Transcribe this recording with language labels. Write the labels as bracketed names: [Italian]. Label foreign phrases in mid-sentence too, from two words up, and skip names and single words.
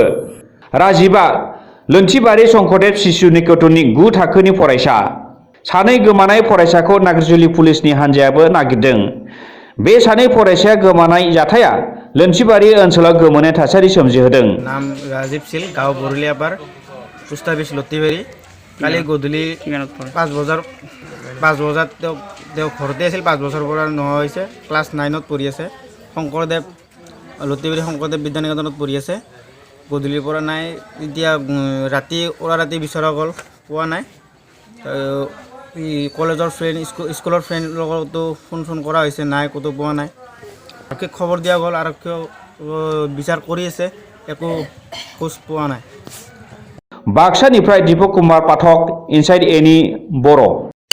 [Bodo] राजिबआ लोन्थिबारि शंकरदेव शिशु निकेतननि 9 थाखोनि फरायसा। सानै गोमानाय फरायसाखौ नागिरजुलि पुलिसनि हान्जायाबो नागिरदों। बे सानै फरायसाया गोमानाय जाथाया लोन्थिबारि ओनसोलाव गोमोनाय थासारि सोमजिहोदों। [Hindi] नाम राजीव सिल, गाँव बरुलियापार, [English] post office [Hindi] लत्तीबारी। [Assamese] কালি গধূলি 5 বজাত তেওঁ ঘৰতে আছিল। 5 বছৰৰ পৰা নোহোৱা হৈছে। ক্লাছ 9ত পঢ়ি আছে। শংকৰদেৱ লত্তীবাৰী শংকৰদেৱ বিদ্যানিকেতনত পঢ়ি আছে। গধূলিৰ পৰা নাই। এতিয়া ৰাতি বিচৰা গ'ল, পোৱা নাই। কলেজৰ ফ্ৰেণ্ড, স্কুলৰ ফ্ৰেণ্ডৰ লগতো ফোন কৰা হৈছে, নাই, ক'তো পোৱা নাই। আৰক্ষীক খবৰ দিয়া গ'ল, আৰক্ষীয়ে বিচাৰ কৰি আছে, একো খোজ পোৱা নাই। [Bodo] बाक्सानिफ्राय दीपक कुमार पाठक, इनसाइड एनि बर'।